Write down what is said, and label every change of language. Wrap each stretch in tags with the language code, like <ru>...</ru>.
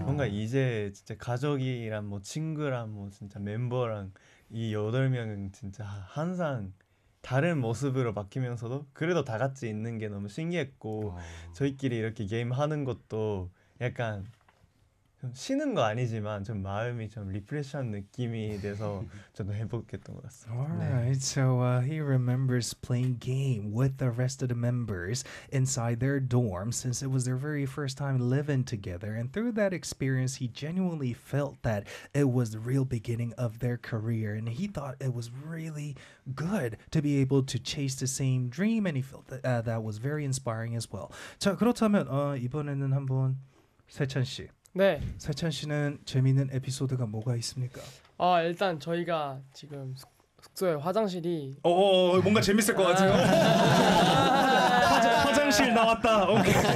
<ko>뭔가 이제 진짜 가족이란 뭐 친구란 뭐 진짜 멤버랑 이 8명은 진짜 항상 다른 모습으로 바뀌면서도 그래도 다 같이 있는 게 너무 신기했고 저희끼리 이렇게 게임하는 것도 약간 좀 쉬는 거 아니지만 좀 마음이 좀 리프레시한 느낌이 돼서 저도 행복했던 것 같습니다.</ko> <en>Alright, 네. so he remembers playing game with the rest of the members inside their dorm since it was their very first time living together. And through that experience, he genuinely felt that it was the real beginning of their career. And he thought it was really good to be able to chase the same dream. And he felt that that was very inspiring as well.</en> <ko>자, 그렇다면 이번에는 한번 세찬 씨. 네. 세찬 씨는 재미있는 에피소드가 뭐가 있습니까? 일단 저희가 지금 숙소에 화장실이 뭔가 재밌을 것 같아요. 화장실 나왔다. 오케이.</ko>